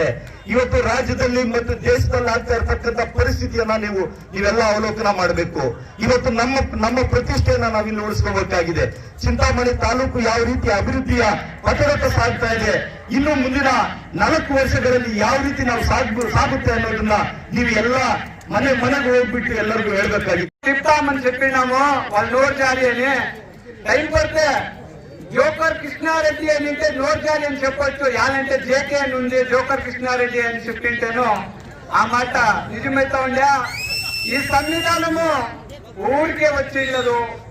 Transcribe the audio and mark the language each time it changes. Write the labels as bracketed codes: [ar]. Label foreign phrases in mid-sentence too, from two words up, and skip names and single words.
[kn] ಇವತ್ತು ರಾಜ್ಯದಲ್ಲಿ ಮತ್ತು ದೇಶದಲ್ಲಿ ಆಗ್ತಾ ಇರತಕ್ಕಂಥ ಪರಿಸ್ಥಿತಿಯನ್ನ ನೀವೆಲ್ಲ ಅವಲೋಕನ ಮಾಡಬೇಕು. ಇವತ್ತು ನಮ್ಮ ಪ್ರತಿಷ್ಠೆಯನ್ನ ನಾವಿಲ್ಲಿ ಉಳಿಸ್ಕೋಬೇಕಾಗಿದೆ. ಚಿಂತಾಮಣಿ ತಾಲೂಕು ಯಾವ ರೀತಿ ಅಭಿವೃದ್ಧಿಯ ಪಥದತ್ತ ಸಾಗ್ತಾ ಇದೆ, ಇನ್ನು ಮುಂದಿನ 4 ವರ್ಷಗಳಲ್ಲಿ ಯಾವ ರೀತಿ ನಾವು ಸಾಗುತ್ತೆ ಅನ್ನೋದನ್ನ ನೀವು ಎಲ್ಲ మನೆಗೆ ಹೋಗ್ಬಿಟ್ಟು ಎಲ್ಲರಿಗೂ ಹೇಳ್ಬೇಕಾಗಿತ್ತು. [te] చెప్తామని చెప్పినాము. వాళ్ళు నోరు జారీ అని టైం పడితే జోకర్ కృష్ణారెడ్డి అని అంటే నోరు జారీ అని చెప్పొచ్చు. యాలంటే జేకే అని ఉంది, జోకర్ కృష్ణారెడ్డి అని చెప్పింటేను ఆ మాట నిజమైతే ఉండే. ఈ సంవిధానము ఊరికే వచ్చిల్లదు.